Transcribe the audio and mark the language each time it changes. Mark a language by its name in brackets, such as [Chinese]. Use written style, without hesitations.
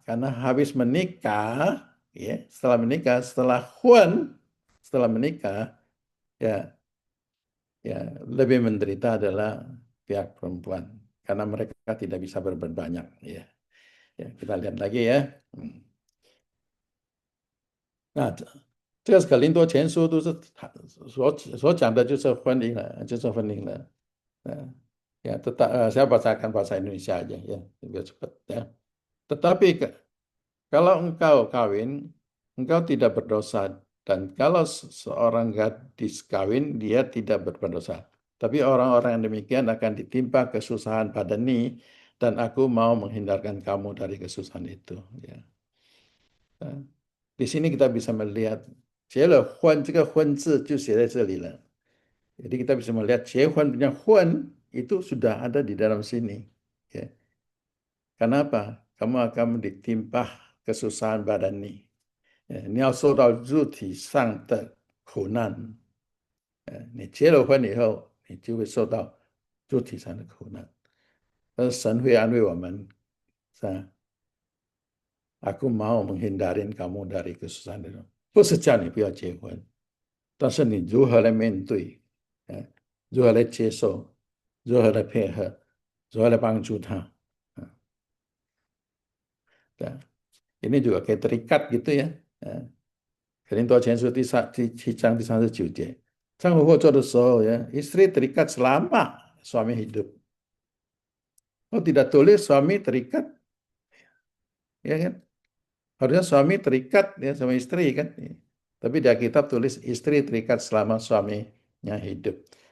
[Indonesian] Karena habis menikah, ya, setelah menikah, setelah Huan, setelah menikah, ya, ya lebih menderita adalah pihak perempuan karena mereka tidak bisa berbuat banyak. Ya, ya kita lihat lagi ya. [Chinese] 那这个格林多前书都是他所讲的就是婚姻了，就是婚姻了。 [Indonesian] Ya, tetap saya bacakan bahasa Indonesia aja ya, biar cepat ya. Tetapi kalau engkau kawin, engkau tidak berdosa. Dan kalau seorang gadis kawin, dia tidak berdosa. Tapi orang-orang yang demikian akan ditimpa kesusahan badani, dan aku mau menghindarkan kamu dari kesusahan itu. Ya. Nah, di sini kita bisa melihat, [Chinese] 结了婚 这个婚字就写在这里了. [Indonesian] Jadi kita bisa melihat 结婚 punya 婚 itu sudah ada di dalam sini. Ya. Kenapa? Kamu akan ditimpa kesusahan badani. [Chinese] 你要受到肉体上的苦难，你结了婚以后，你就会受到肉体上的苦难。但是神会安慰我们，是吧？ [Indonesian] Aku mau menghindarin kamu dari kesusahan itu， [Chinese] 不是叫你不要结婚，但是你如何来面对，如何来接受，如何来配合，如何来帮助他，对。 [Indonesian] ini juga kayak terikat gitu ya. Korintus [Chinese] 第7章第39节，丈夫或做的时候 [Indonesian] ya, istri terikat selama suami hidup. Oh tidak tulis suami terikat, ya kan? Harusnya suami terikat ya sama istri kan? Tapi di Alkitab tulis istri terikat selama suaminya hidup.